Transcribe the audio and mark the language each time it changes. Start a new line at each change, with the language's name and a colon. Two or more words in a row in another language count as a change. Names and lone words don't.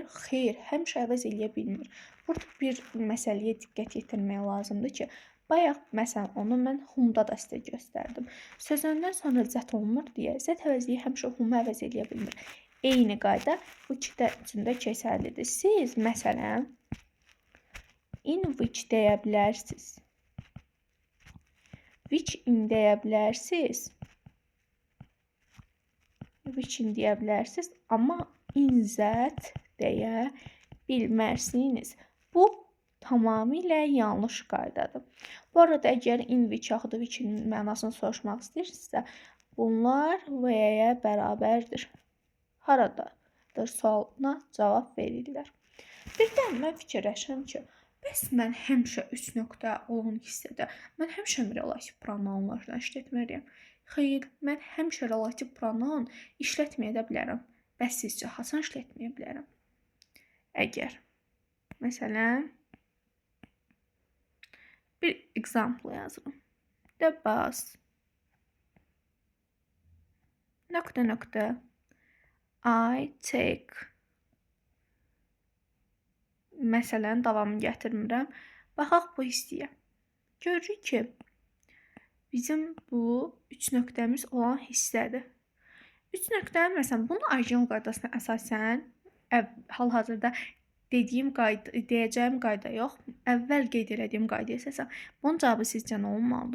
Azerbaijani: Xeyr, həmişə əvəz eləyə bilmir. Burada bir məsələyə diqqət yetirmək lazımdır ki, bayaq, məsələn, onu mən humda da sizə göstərdim. Sözündən sonra zət olunur deyə, zət əvəzliyi həmişə humu əvəz eləyə bilmir. Eyni qayda bu iki də üçündə keçərlidir. Siz, məsələn,
English: in which
Azerbaijani: deyə bilərsiniz.
English: Which in
Azerbaijani: deyə bilərsiniz.
English: Which in
Azerbaijani: deyə bilərsiniz, amma
English: in zət
Azerbaijani: deyə bilmərsiniz. Bu tamamilə yanlış qaydadır. Bu arada, əgər
English: in which
Azerbaijani: yaxud da which-in mənasını soruşmaq istəyirsinizsə, bunlar və-yə bərabərdir. Haradadır sualına cavab verirlər. Birdən mən fikirləşirəm ki, bəs mən həmişə 3 nöqtə olan hissədə mən həmişə
English: relativ pronounlarla
Azerbaijani: işlətməliyəm. Xeyr, mən həmişə
English: relativ pronoun
Azerbaijani: işlətməyə də bilərəm. Bəs sizcə haçan işlətməyə bilərəm? Əgər, məsələn, bir example yazıram.
English: The bus nöqtə I take.
Azerbaijani: Məsələn, davamını gətirmirəm. Baxaq bu hissəyə. Görürük ki, bizim bu 3 nöqtəmiz olan hissədir. 3 nöqtənin, məsələn, bunun orijinal qaydasına əsasən, hal-hazırda deyəcəyim qayda yox, əvvəl qeyd elədiyim qaydaya əsasən, bunun cavabı sizcə nə olmalıdır?